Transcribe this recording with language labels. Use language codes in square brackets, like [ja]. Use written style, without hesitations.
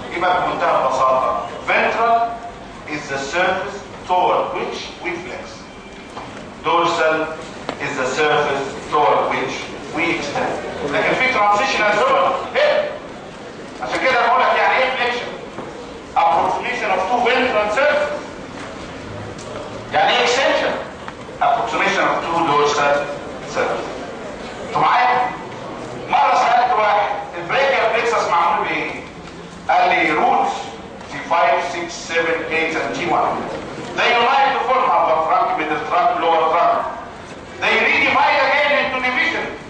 [ar] يبقى بمنتهى البساطه [en] ventral is the surface toward which we flex, dorsal is the surface toward which we extend. [ar] لكن في [en] transitional zone [ar] هنا، عشان كده بقول لك يعني ايه [en] flexion؟ approximation of two ventral surfaces. [ar] يعني ايه [en] extension؟ approximation of two dorsal surfaces. [ar] انتوا معايا؟ مرة سألت واحد [en] البريكر بليكسس [ar] معمول بايه؟ قال لي [en] roots T5, 6, 7, 8 and T1. They unite to form upper trunk, middle trunk, lower trunk. They redivide again into division.